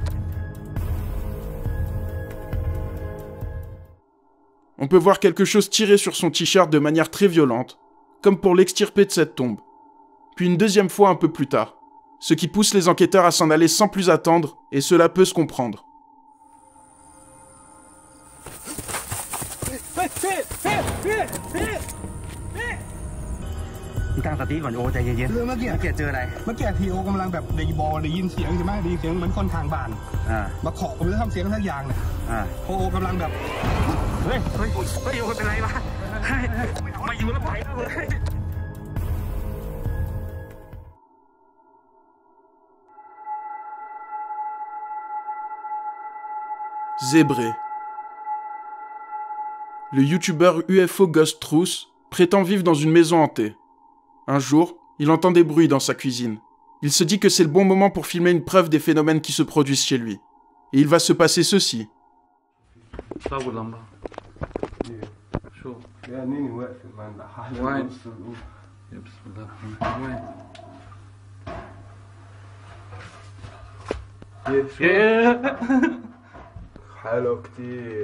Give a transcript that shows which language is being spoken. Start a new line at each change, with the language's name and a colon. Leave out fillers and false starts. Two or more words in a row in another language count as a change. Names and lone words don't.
French: On peut voir quelque chose tirer sur son t-shirt de manière très violente, comme pour l'extirper de cette tombe. Puis une deuxième fois un peu plus tard, ce qui pousse les enquêteurs à s'en aller sans plus attendre, et cela peut se comprendre.
Thai: ตั้งสติก่อนโอใจเย็นๆเมื่อกี้เจออะไรเมื่อกี้ทีโอกำลังแบบได้บอลได้ยินเสียงใช่ไหมได้ยินเสียงเหมือนคนทางบ้านมาเคาะผมจะทำเสียงทักอย่างเนี่ยโอกำลังแบบเฮ้ยโอเป็นไรวะมาอยู่แล้วไปแล้วเลย
French: Zébré. Le youtubeur UFO Ghost Truth prétend vivre dans une maison hantée. Un jour, il entend des bruits dans sa cuisine. Il se dit que c'est le bon moment pour filmer une preuve des phénomènes qui se produisent chez lui. Et il va se passer ceci.
Arabic: حلو كتير